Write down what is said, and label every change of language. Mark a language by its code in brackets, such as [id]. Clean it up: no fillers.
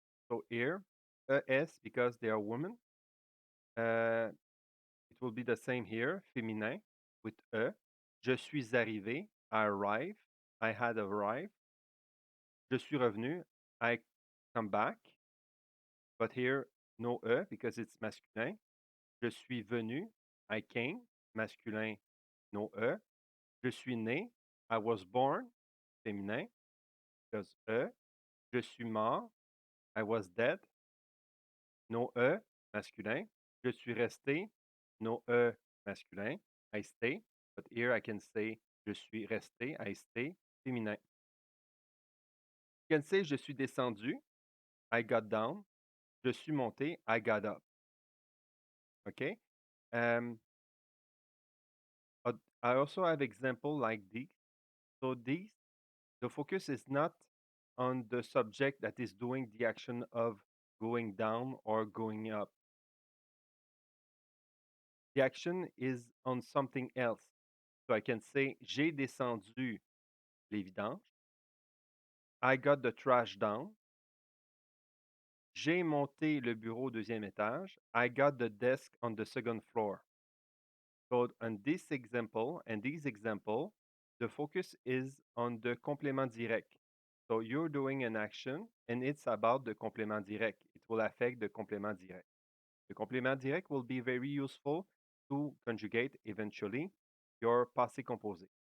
[en] So, here, es because they are women. It will be the same here, féminin, with e. [fr] Je suis arrivé, [en] I arrive, I had arrived. [fr] Je suis revenu, [en] I come back, but here no e because it's masculin. [fr] Je suis venu, [en] I came, masculin, no e. [fr] Je suis né, [en] I was born, féminin, because e. [fr] Je suis mort, [en] I was dead, no e, masculin. [fr] Je suis resté, [en] no e, masculin, I stay, but here I can say [fr] je suis resté, [en] I stay, féminin. You can say [fr] je suis descendu, [en] I got down. [fr] Je suis monté, [en] I got up. Okay. Um, I also have example like these. So these, the focus is not on the subject that is doing the action of going down or going up. The action is on something else. So I can say, [fr] j'ai descendu les vidanges. [en] I got the trash down. [fr] J'ai monté le bureau au deuxième étage. [en] I got the desk on the second floor. So on this example and this example, the focus is on the complément direct. So you're doing an action and it's about the complément direct. It will affect the complément direct. The complément direct will be very useful to conjugate eventually your passé composé.